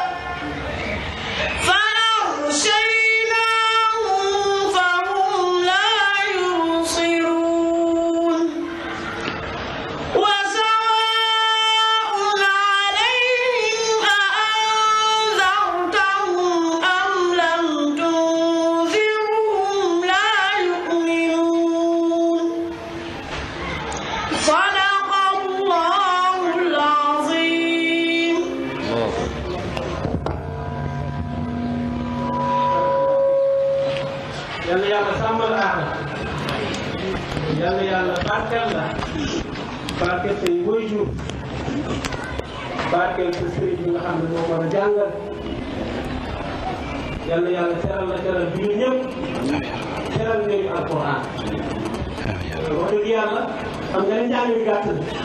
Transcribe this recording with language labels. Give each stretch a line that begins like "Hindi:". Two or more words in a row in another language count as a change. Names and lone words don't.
Arabic: فأغشيناهم فهم لا يبصرون وسواء عليهم أأنذرتهم أم لم تنذرهم لا يؤمنون صدق الله العظيم
Wolof: yàlla yàlla sàmmal aada yàlla yàlla barkeel la barkeel say waajur barkeel sa sëriñ bi nga xam ne moo war a jàngal yàlla yàlla teral la teral bi ñu ñëpp teral nañu alquran wax dëgg yàlla xam nga ne njàng mi gàtt na